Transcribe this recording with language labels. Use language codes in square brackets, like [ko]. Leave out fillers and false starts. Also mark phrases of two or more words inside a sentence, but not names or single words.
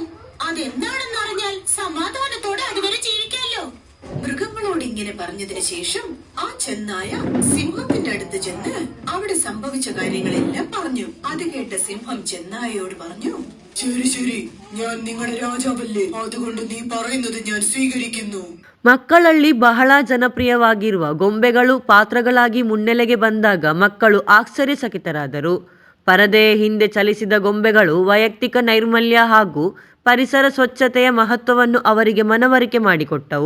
[ml] അതെന്താണെന്ന് അറിഞ്ഞാൽ സമാധാനത്തോടെ അതുവരെ ജീവിക്കാമല്ലോ. മൃഗങ്ങളോട് ഇങ്ങനെ പറഞ്ഞതിന് ശേഷം ആ ചെന്നായ സിംഹത്തിന്റെ അടുത്ത് ചെന്ന് അവിടെ സംഭവിച്ച കാര്യങ്ങളെല്ലാം പറഞ്ഞു. അത് കേട്ട സിംഹം ചെന്നായയോട് പറഞ്ഞു, ശരി ശരി, ഞാൻ നിങ്ങളുടെ രാജാവല്ലേ, അതുകൊണ്ട് നീ പറയുന്നത് ഞാൻ സ്വീകരിക്കുന്നു. [kn] ಮಕ್ಕಳಲ್ಲಿ ಬಹಳ ಜನಪ್ರಿಯವಾಗಿರುವ ಗೊಂಬೆಗಳು ಪಾತ್ರಗಳಾಗಿ ಮುನ್ನೆಲೆಗೆ ಬಂದಾಗ ಮಕ್ಕಳು ಆಶ್ಚರ್ಯಚಕಿತರಾದರು. ಪರದೆಯ ಹಿಂದೆ ಚಲಿಸಿದ ಗೊಂಬೆಗಳು ವೈಯಕ್ತಿಕ ನೈರ್ಮಲ್ಯ ಹಾಗೂ ಪರಿಸರ ಸ್ವಚ್ಛತೆಯ ಮಹತ್ವವನ್ನು ಅವರಿಗೆ ಮನವರಿಕೆ ಮಾಡಿಕೊಟ್ಟವು.